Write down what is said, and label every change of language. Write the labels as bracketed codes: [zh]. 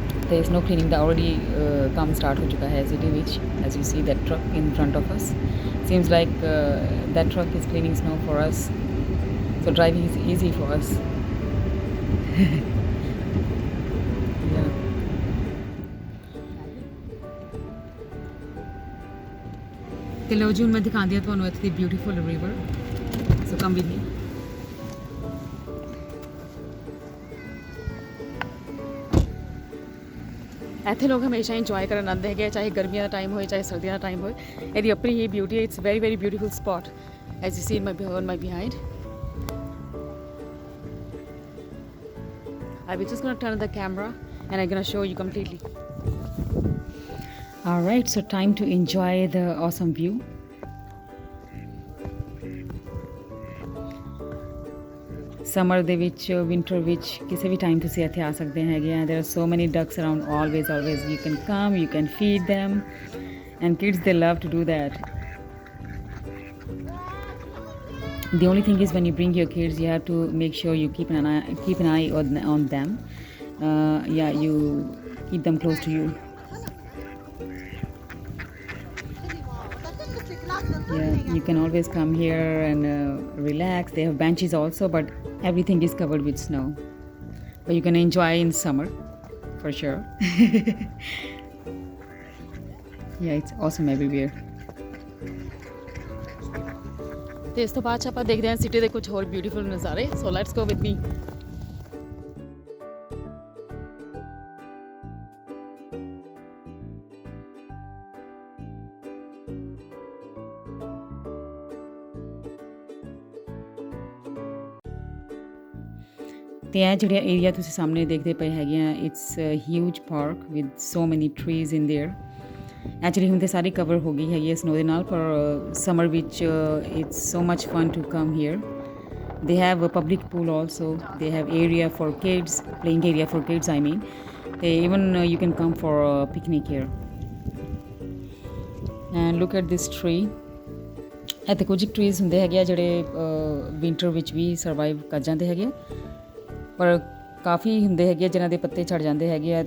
[pa] ਤੇ snow cleaning ਦਾ already ਕੰਮ start ਹੋ ਚੁੱਕਾ ਹੈ ਸਿਟੀ ਵਿੱਚ। [en] as you see that truck in front of us, seems like that truck is cleaning snow for us, so driving is easy for us। Yeah। [pa] ਤੇ ਲਓ ਜੀ ਹੁਣ ਮੈਂ ਦਿਖਾਉਂਦੀ ਹਾਂ ਤੁਹਾਨੂੰ ਇੱਥੇ ਦੀ beautiful river, [en] So come with me. [pa] ਇੱਥੇ ਲੋਕ ਹਮੇਸ਼ਾ ਇੰਜੋਏ ਕਰਨ ਆਉਂਦੇ ਹੈਗੇ, ਚਾਹੇ ਗਰਮੀਆਂ ਦਾ ਟਾਈਮ ਹੋਏ ਚਾਹੇ ਸਰਦੀਆਂ ਦਾ ਟਾਈਮ ਹੋਏ। ਇਹਦੀ ਆਪਣੀ ਹੀ ਬਿਊਟੀ ਹੈ। [en] It's very beautiful spot as you see in my behind. I will just gonna turn the camera and I'm gonna show you completely. All right, so time to enjoy the awesome view। [pa] Summer ਦੇ ਵਿੱਚ, winter ਵਿੱਚ, ਕਿਸੇ ਵੀ time ਤੁਸੀਂ ਇੱਥੇ ਆ ਸਕਦੇ ਹੈਗੇ ਆ। [en] there are so many ducks around, always you can come, you can feed them, and kids they love to do that। the only thing is when you bring your kids you have to make sure you keep an eye on them। yeah, you keep them close to you। yeah, you can always come here and relax। they have benches also, but everything is covered with snow, but you can enjoy in summer for sure। yeah, it's awesome everywhere। [pa] ਤੇ ਇਸ ਤੋਂ ਬਾਅਦ 'ਚ ਆਪਾਂ ਦੇਖਦੇ ਹਾਂ city ਦੇ ਕੁਝ ਹੋਰ ਬਿਊਟੀਫੁਲ ਨਜ਼ਾਰੇ। [en] So let's go with me. [pa] ਤੇ ਇਹ ਜਿਹੜਾ ਏਰੀਆ ਤੁਸੀਂ ਸਾਹਮਣੇ ਦੇਖਦੇ ਪਏ ਹੈਗੇ ਆ, [en] It's huge park with so many trees in there. [pa] ਐਕਚੁਅਲੀ ਹੁਣ ਤੇ ਸਾਰੀ ਕਵਰ ਹੋ ਗਈ ਹੈਗੀ ਹੈ ਸਨੋ ਦੇ ਨਾਲ, ਪਰ ਸਮਰ ਵਿੱਚ [en] It's so much fun to come here. they have a public pool also, they have area for kids, playing area for kids I mean। they even you can come for a picnic here। and look at this tree। [pa] ਇੱਥੇ ਕੁਝ trees ਹੁੰਦੇ ਹੈਗੇ ਆ ਜਿਹੜੇ winter ਵਿੱਚ ਵੀ survive ਕਰ ਜਾਂਦੇ ਹੈਗੇ ਆ, ਪਰ ਕਾਫੀ ਹੁੰਦੇ ਹੈਗੇ ਆ ਜਿਨ੍ਹਾਂ ਦੇ ਪੱਤੇ ਝੜ ਜਾਂਦੇ ਹੈਗੇ ਆ।